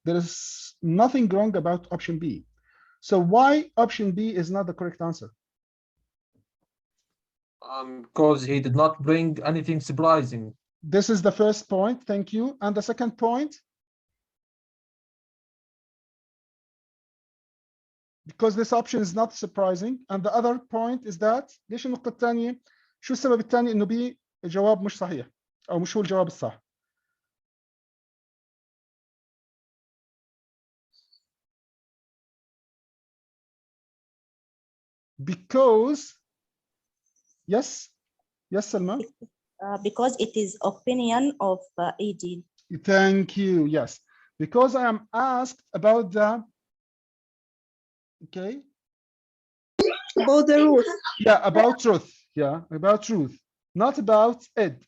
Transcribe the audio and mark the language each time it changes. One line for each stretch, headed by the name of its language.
English: There is nothing wrong about option B. So why option B is not the correct answer? Because he did not bring anything surprising. This is the first point. Thank you. And the second point? Because this option is not surprising. And the other point is that
Arabic: ليش النقطة الثانية؟ شو السبب الثاني إنه B الجواب مش صحيح أو مش هو الجواب الصح؟
English: Because, yes, Salma? Because it is opinion of AD. Thank you, yes. Because I am asked about the, okay. About the Ruth. Yeah, about truth, yeah, about truth. not about Ed.